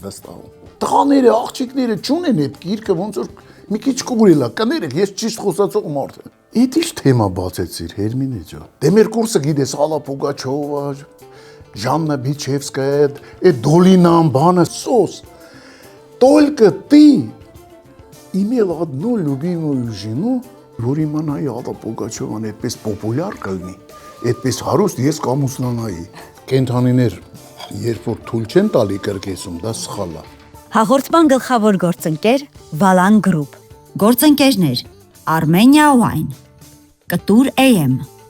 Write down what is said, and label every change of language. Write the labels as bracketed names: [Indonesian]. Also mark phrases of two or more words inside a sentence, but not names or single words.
[Armenian] վստահում։ Տղաները, աղջիկները չունեն այդ գիրքը, ոնց որ մի քիչ կուրելա, կներեք, ես ճիշտ խոսացող մարդ եմ։ Էդ ի՞նչ թեմա բացեցիր, Հերմինե ջան։ Դե մեր կուրսը գիտես, Ալլա Պուգաչովա, Жанна Бичевская, այդ Դոլինան բանը սոս։ [Russian] Только ты имел одну любимую жену, [Armenian] որ իմանայի Ալլա Պուգաչովան այդպես պոպուլյար կլինի, այդպես հարուստ ես կամուսնանայի։ Կենթանիներ, երբ որ թույլ չեն տալի կրկեսում, դա սխալ է։ Հաղորդման գլխավոր գործընկեր Վալան գրուպ, գործընկերներ Armenia Wine, Կտուր AM։